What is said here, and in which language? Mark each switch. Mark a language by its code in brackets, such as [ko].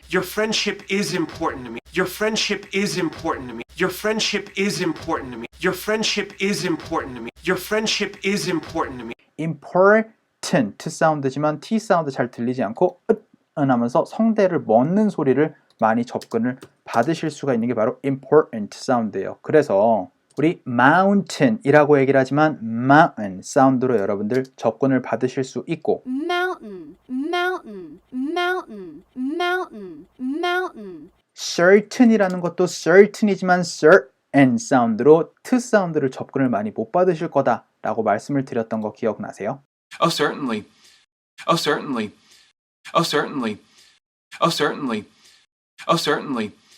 [en] Your friendship is important to me. Your friendship is important to me. Your friendship is important to me. Your friendship is important to me. Your friendship is important to me. [ko] important 사운드지만 T 사운드 잘 들리지 않고 은 하면서 성대를 멎는 소리를 많이 접근을 받으실 수가 있는 게 바로 important 사운드예요. 그래서 우리 mountain이라고 얘기를 하지만 mountain 사운드로 여러분들 접근을 받으실 수 있고 [en] Mountain, mountain, mountain, mountain, mountain. [ko] certain이라는 것도 certain이지만 certain 사운드로 t 사운드를 접근을 많이 못 받으실 거다라고 말씀을 드렸던 거 기억나세요? [en] Oh, certainly. Oh, certainly. Oh, certainly. Oh, certainly. Oh, certainly.